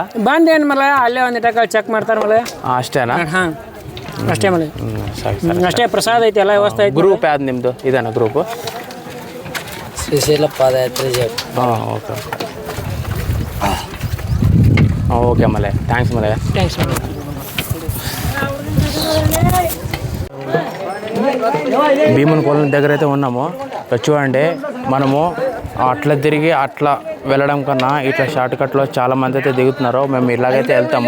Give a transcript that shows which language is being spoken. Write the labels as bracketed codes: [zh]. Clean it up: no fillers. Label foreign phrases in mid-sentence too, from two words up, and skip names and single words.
[kn] ಬಂದ್ ಏನು ಮಲಯ, ಅಲ್ಲೇ ಒಂದು ಟಕ ಚೆಕ್ ಮಾಡ್ತಾರೆ ಮಲಯ. ಅಷ್ಟೇನಾ? ಹಾಂ ಅಷ್ಟೇ ಮಲಯ. ಸರಿ. ಅಷ್ಟೇ, ಪ್ರಸಾದ ಐತಿ, ಎಲ್ಲ ವ್ಯವಸ್ಥೆ ಐತಿ. ಗ್ರೂಪ್ ಯಾವ್ದು ನಿಮ್ಮದು? ಇದೇನಾ ಗ್ರೂಪು? ಶ್ರೀಶೈಲ ಪಾದಯಾತ್ರೆ. ಹಾಂ, [en] okay okay [kn] ಮಲೆ. [te] థ్యాంక్స్ మలయ. థ్యాంక్స్ మలయ. భీముని కొలం దగ్గర అయితే ఉన్నాము. చూడండి, మనము అట్లా తిరిగి అట్లా వెళ్ళడం కన్నా ఇట్లా షార్ట్ కట్లో చాలా మంది అయితే దిగుతున్నారు. మేము ఇలాగైతే వెళ్తాము.